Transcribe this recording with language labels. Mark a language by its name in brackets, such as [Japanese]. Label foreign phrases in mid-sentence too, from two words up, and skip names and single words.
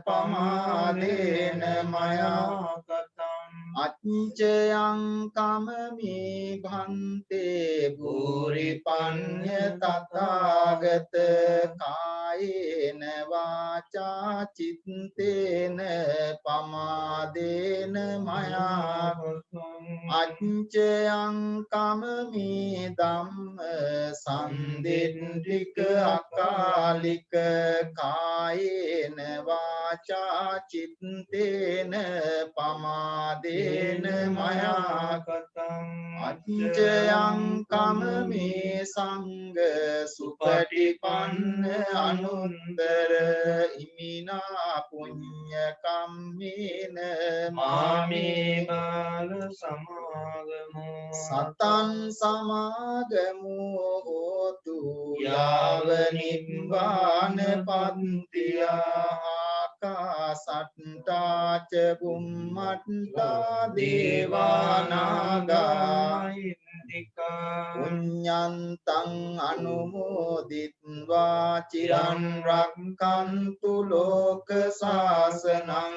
[Pali] pamadena maya katam acchayang kamami bhante bhuri panya tathāgata kāyena vācā cittena pamadena maya Acchayang kamami dhamma sandindrika akalika kāyena vā වාචා චිත්තේන පමාදේන මයා කතං අච්චයං කමමේ සංඝ සුපටිපන්න අනුත්තර ඉමිනා පුඤ්ඤ කම්මේන මාමේ බාල සමාගමෝ සතං සමාගමෝ හෝතු යාව නිබ්බාන පත්තියා ආකාසට්ටා ච බුම්මට්ටා දේවානාගා පුඤ්ඤන්තං අනුමෝදිත්වා චිරන් රක්ඛන්තු ලෝක සාසනං